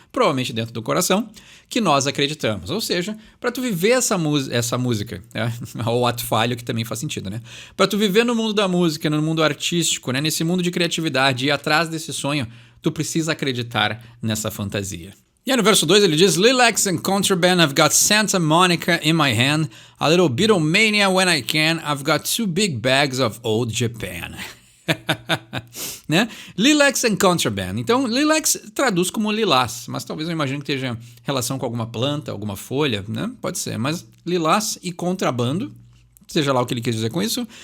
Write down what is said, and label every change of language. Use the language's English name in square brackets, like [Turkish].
[Portuguese] provavelmente dentro do coração, que nós acreditamos. Ou seja, para tu viver essa música, né? Ou ato falho, que também faz sentido, né? Para tu viver no mundo da música, no mundo artístico, né? Nesse mundo de criatividade e ir atrás desse sonho, tu precisa acreditar nessa fantasia. E aí no verso 2 ele diz: [English] Lil X and Contraband, I've got Santa Monica in my hand, a little Beatlemania when I can, I've got 2 big bags of old Japan. Né? Lil X and Contraband. [Portuguese] Então, Lil X traduz como lilás, mas talvez eu imagine que tenha relação com alguma planta, alguma folha, né? Pode ser, mas lilás e contrabando, seja lá o que ele quis dizer com isso.